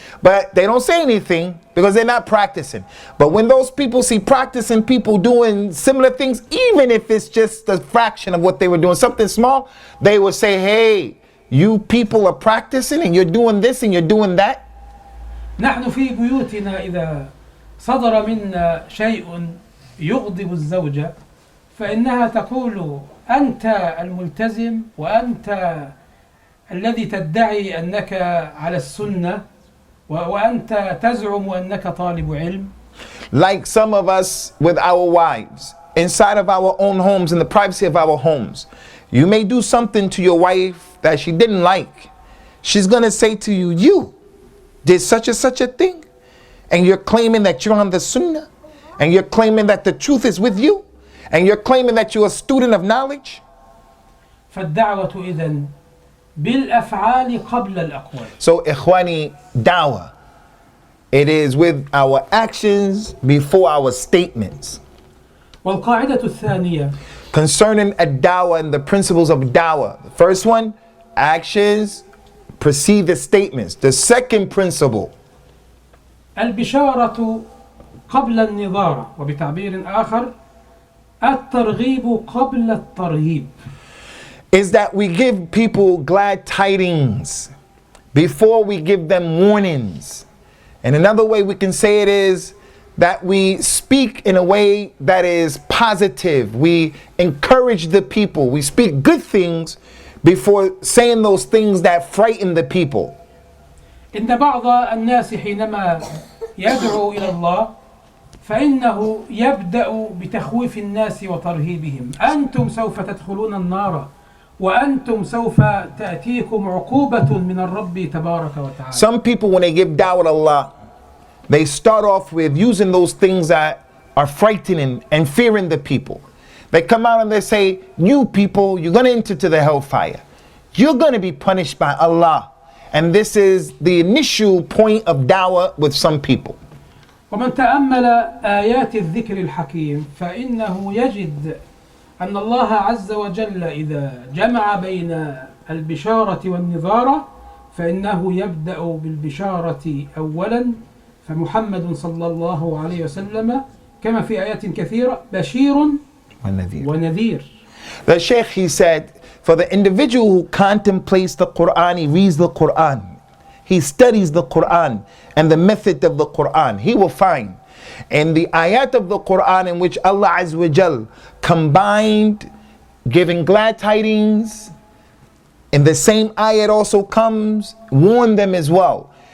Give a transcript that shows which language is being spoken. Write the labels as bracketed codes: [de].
[en] But they don't say anything because they're not practicing. But when those people see practicing people doing similar things, even if it's just a fraction of what they were doing, something small, they will say, hey, you people are practicing and you're doing this and you're doing that. [ar] نحن في بيوتنا إذا صدر منا شيء يغضب الزوجة فإنها تقول أنت الملتزم وأنت الذي تدعي أنك على السنة وأنت تزعم أنك طالب علم. [en] Like some of us with our wives, inside of our own homes, in the privacy of our homes, you may do something to your wife that she didn't like. She's going to say to you, you did such and such a thing, and you're claiming that you're on the sunnah, and you're claiming that the truth is with you, and you're claiming that you're a student of knowledge. [ar] فالدعوة إذن بالأفعال قبل الأقوال. [en] So ikhwani, dawah, it is with our actions before our statements. [ar] والقاعدة الثانية [en] Concerning a dawah and the principles of dawah. The first one, actions precede the statements. The second principle, [ar] البشارة قبل النظارة، وبتعبير آخر الترغيب قبل الترهيب. [en] is that we give people glad tidings before we give them warnings. And another way we can say it is that we speak in a way that is positive. We encourage the people. We speak good things before saying those things that frighten the people. [ar] إن بعض الناس حينما يدعو إلى الله فإنه يبدأ بتخويف الناس وترهيبهم. أنتم سوف تدخلون النار وأنتم سوف تأتيكم عقوبة من الرب تبارك وتعالى. [en] Some people, when they give da'wah to Allah, they start off with using those things that are frightening and fearing the people. They come out and they say, you people, you're going to enter to the hellfire. You're going to be punished by Allah. And this is the initial point of da'wah with some people. [ar] ومن تأمل آيات الذكر الحكيم فإنه يجد أن الله عز وجل إذا جمع بين البشارة والنظارة فإنه يبدأ بالبشارة أولا، فمحمد صلى الله عليه وسلم كما في آيات كثيرة بشير ونذير. [en] The Shaykh, he said, for the individual who contemplates the Qur'an, he reads the Qur'an, he studies the Qur'an and the method of the Qur'an, he will find in the ayat of the Qur'an in which Allah Azza wa Jal combined giving glad tidings, in the same ayat also comes warn them as well.